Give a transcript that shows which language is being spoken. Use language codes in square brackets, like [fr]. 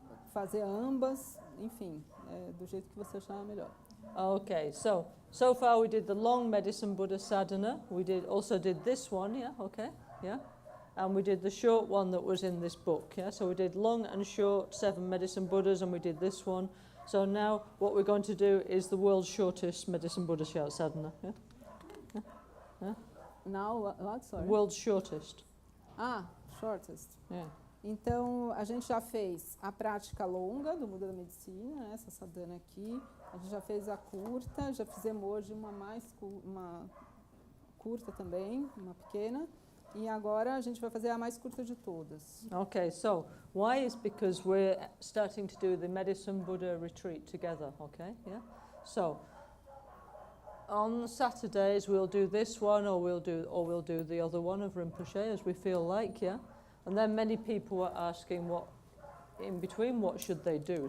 [pt] Fazer ambas, enfim, do jeito que você achar melhor. [en] Okay, so far we did the long Medicine Buddha sadhana. We also did this one, yeah, okay, yeah. And we did the short one that was in this book, yeah. So we did long and short 7 Medicine Buddhas, and we did this one. So now what we're going to do is the world's shortest Medicine Buddha sadhana, yeah. Yeah. Now what? Sorry. World's shortest. Shortest. Yeah. [pt] Então, a gente já fez a prática longa do Buda da Medicina, né, essa sadhana aqui. A gente já fez a curta, já fizemos hoje uma curta também, uma pequena. E agora a gente vai fazer a mais curta de todas. [en] Okay, so why is because we're starting to do the Medicine Buddha retreat together, okay? Yeah. So on Saturdays we'll do this one or we'll do the other one of Rinpoche as we feel like, yeah? And then many people were asking what in between what should they do?